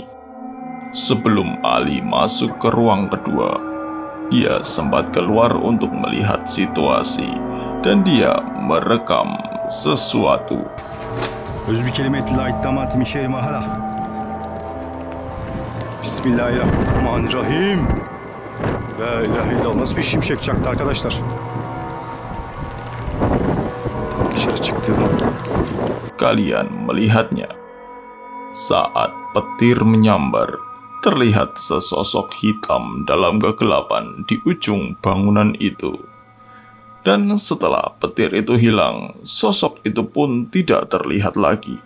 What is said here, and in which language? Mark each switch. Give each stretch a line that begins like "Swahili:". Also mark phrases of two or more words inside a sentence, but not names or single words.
Indonesian: Sebelum Ali masuk ke ruang kedua, dia sempat keluar untuk melihat situasi dan dia merekam sesuatu.
Arabic: بسم الله الرحمن الرحيم. لا إله إلا الله.
Turkish: Nasıl bir şimşek çaktı arkadaşlar? Dışarı çıktığımda.
Indonesian: Kalian melihatnya. Saat petir menyambar, terlihat sesosok hitam dalam kegelapan di ujung bangunan itu. Dan setelah petir itu hilang, sosok itu pun tidak terlihat lagi.